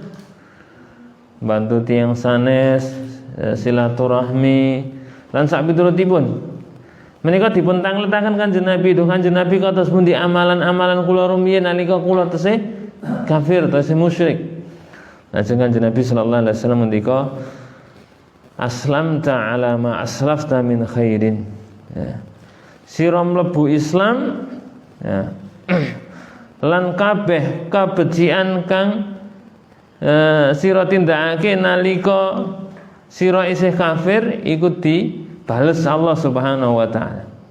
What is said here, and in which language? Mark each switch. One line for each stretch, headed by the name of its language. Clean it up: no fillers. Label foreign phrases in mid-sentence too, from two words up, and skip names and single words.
Javanese: Bantu tiyang sanes, silaturahmi lan sak piturutipun. Menika dipun tangletaken Kanjeng Nabi, duh Kanjeng Nabi kados pundi amalan-amalan kula rumiyin nalika kula tesih kafir, tesih musyrik. Lajeng Kanjeng Nabi
Arabic: صلى الله عليه وسلم
Javanese: ngendika,
Arabic: "أسلمت على ما أسلفت من خير." Ya.
Javanese: Sira mlebu Islam, ya. Lan kabeh kabecikan kang sira tindakake nalika sira isih kafir iku dibales Allah
Arabic: سبحانه وتعالى.